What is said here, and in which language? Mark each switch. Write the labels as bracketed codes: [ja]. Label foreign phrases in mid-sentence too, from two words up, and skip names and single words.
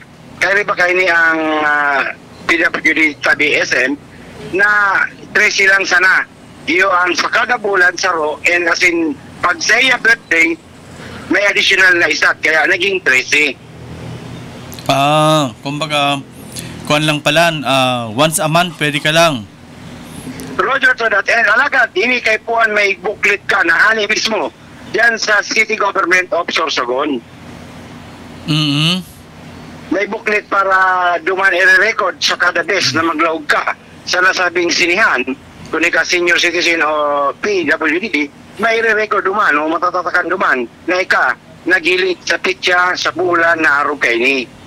[bik] Kaya ba kayo ni ang PWD tabi SM na 13 lang sana iyo ang sa kada bulan saro, [en] and as in [bik] pag sa iya birthday may additional na isa kaya naging 13. Kumbaga, kuwan lang pala, [en] once a month, [bik] pwede ka lang. [en] Roger to that. [bik] And alagad, ini kay Puan may booklet ka na ani mismo yan sa City Government of Sorsogon. May booklet para duman i-record sa kada bes na maglaog ka sa nasabing sinihan, kung ka [en] senior citizen [bik] o PWD, may i-record duman o matatatakan duman na ika nagilit sa pitya sa bulan na araw kay ni.